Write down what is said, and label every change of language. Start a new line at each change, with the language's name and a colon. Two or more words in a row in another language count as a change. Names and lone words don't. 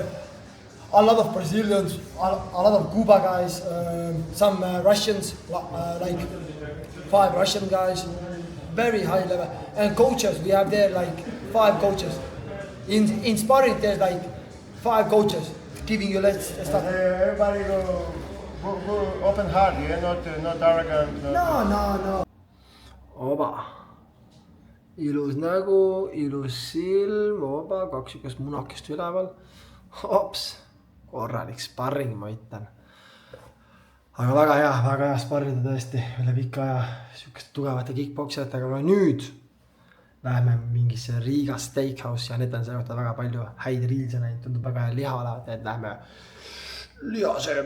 English: A lot of Brazilians, a lot of Cuba guys, some Russians, like 5 Russian guys, very high level. And coaches, we have there like 5 coaches. In sparring, there's like 5 coaches giving you less stuff. Everybody go open heart, yeah, not arrogant.
Estonian: No. Oba. Ilus nägu, ilus silm, oba, 2 sihukest munakest üleval. Hops, korralik sparring, ma ütlen. aga väga hea sparrida tõesti üle pika aja sihukeste tugevate kickboksijatega, aga nüüd läheme mingisse Riiga Steakhouse ja need on selle kohta väga palju häid riilse näinud, tundub väga hea liha olevat, et läheme liha sööma.